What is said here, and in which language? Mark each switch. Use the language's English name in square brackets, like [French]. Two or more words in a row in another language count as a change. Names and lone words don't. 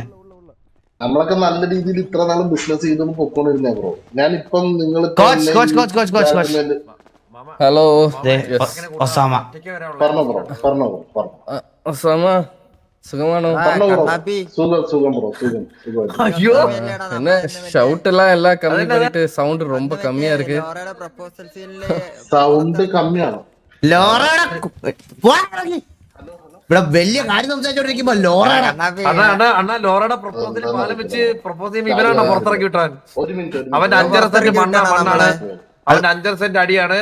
[Malayalam] നമ്മളൊക്കെ നല്ല രീതിയിൽ ഇത്ര നാളും ബിസിനസ് ചെയ്തൊന്നും പൊക്കോണ്ടിരുന്ന ബ്രോ. ഞാനിപ്പം നിങ്ങൾ ഹലോ ഒസാമ പറഞ്ഞോ ബ്രോ, പറഞ്ഞോ ബ്രോ, പറഞ്ഞോ. ഒസാമ സുഖമാണോ? സുഖം ബ്രോ, സുഖം. [Tamil] என்ன ஷவுட் எல்லாம் கம்மி பண்ணிட்டு சவுண்ட் ரொம்ப கம்மியா இருக்கு. [Malayalam] സൗണ്ട് കമ്മിയാണോ? ഇവിടെ വലിയ കാര്യം സംസാരിച്ചോണ്ടിരിക്കുമ്പോ ലോറയുടെ പ്രപ്പോസൽ വെച്ച് പ്രപ്പോസ് ചെയ്യുമ്പോ ഇവരാണ് പുറത്തിറക്കി വിട്ടാൻ. ഒരു മിനിറ്റ്. അവന്റെ 5.5 സെന്റ് മണ്ണാണ്, അവന്റെ 5.5 സെന്റ് അടിയാണ്.